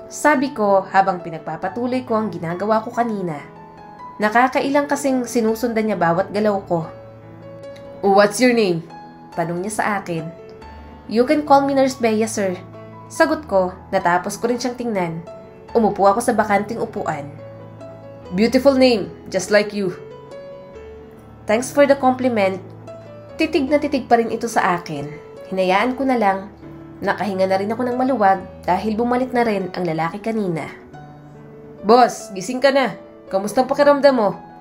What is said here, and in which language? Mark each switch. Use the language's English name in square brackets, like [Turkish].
[Filipino] Sabi ko habang pinagpapatuloy ko ang ginagawa ko kanina. Nakakailang kasing sinusundan niya bawat galaw ko. [English] What's your name? [Filipino] Tanong niya sa akin. [English] You can call me Nurse Bea, sir. [Filipino] Sagot ko, natapos ko rin siyang tingnan. Umupo ako sa bakanting upuan. [English] Beautiful name, just like you. Thanks for the compliment. [Filipino] Titig na titig pa rin ito sa akin. Hinayaan ko na lang. Nakahinga na rin ako ng maluwag dahil bumalik na rin ang lalaki kanina. Boss, gising ka na. Kamusta ang pakiramdam mo?